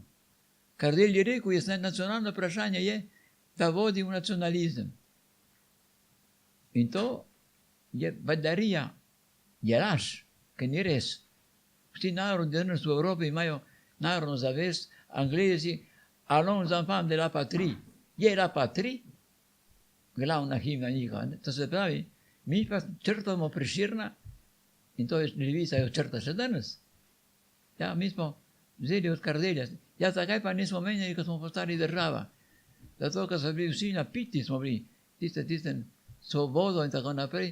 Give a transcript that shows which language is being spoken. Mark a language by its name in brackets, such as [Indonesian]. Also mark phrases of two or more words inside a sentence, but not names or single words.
[Slovenian] Kardelj je rekel, nacionalno vprašanje je, da vodi v nacionalizem. In to je bedarija, je laž, ker ni res. Vsi narodi danes v Evropi imajo narodno zavest, Anglezi, [French] allons enfants de la patrie. Je la patrie, [Slovenian] glavna himna njihova. To se pravi, mi pa črtamo Prešerna in to je levica jo črta še danes. Ja, mi smo vzeli od Kardelja. Ja, zakaj pa nismo menjali, ko smo postali država? Zato, ker so bili vsi napiti, smo bili tiste svobodo in tako naprej.